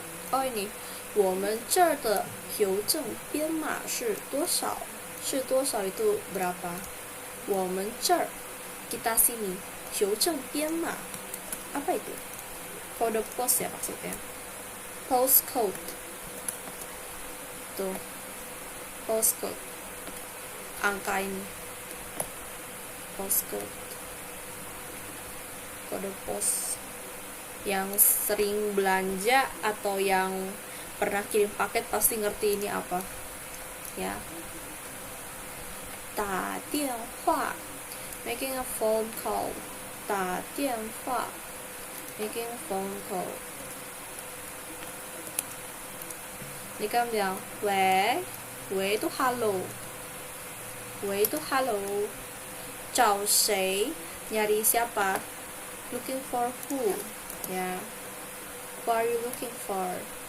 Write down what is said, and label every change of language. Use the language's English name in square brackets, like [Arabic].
[Indonesian] Oh, ini [Chinese] 我们这儿的邮政编码是多少？是多少 [Indonesian] itu berapa? [Chinese] 我们这儿 [Indonesian] kita sini, [Chinese] 邮政编码 [Indonesian] apa itu? Kode pos ya maksudnya. Postcode tuh, postcode angka ini, postcode kode pos. Yang sering belanja atau yang pernah kirim paket pasti ngerti ini apa ya. [Chinese] 打电话 [English] making a phone call, 打电话 making a phone call. [Indonesian] Ini kan bilang [Chinese] 喂 [Indonesian] itu halo, 喂 itu halo. [Chinese] 找谁 [Indonesian] nyari siapa, [English] looking for who ya, who are you looking for.